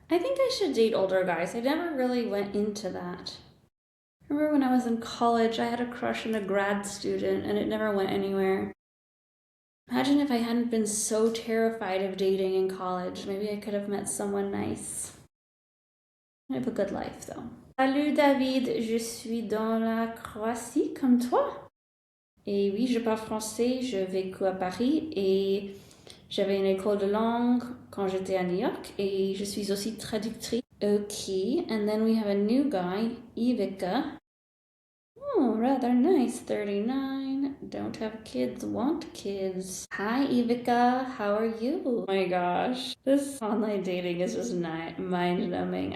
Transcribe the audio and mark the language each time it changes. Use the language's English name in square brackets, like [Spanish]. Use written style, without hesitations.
[English] I think I should date older guys. I never really went into that. I remember when I was in college, I had a crush on a grad student and it never went anywhere. Imagine if I hadn't been so terrified of dating in college. Maybe I could have met someone nice. I have a good life though. [French] Salut David, je suis dans la Croatie comme toi. Et oui, je parle français, je vécu à Paris et j'avais une école de langue quand j'étais à New York et je suis aussi traductrice. [English] Okay, and then we have a new guy, Ivica. Oh, rather nice, 39. Don't have kids, want kids. Hi, Ivica, how are you? Oh my gosh, this online dating is just mind-numbing.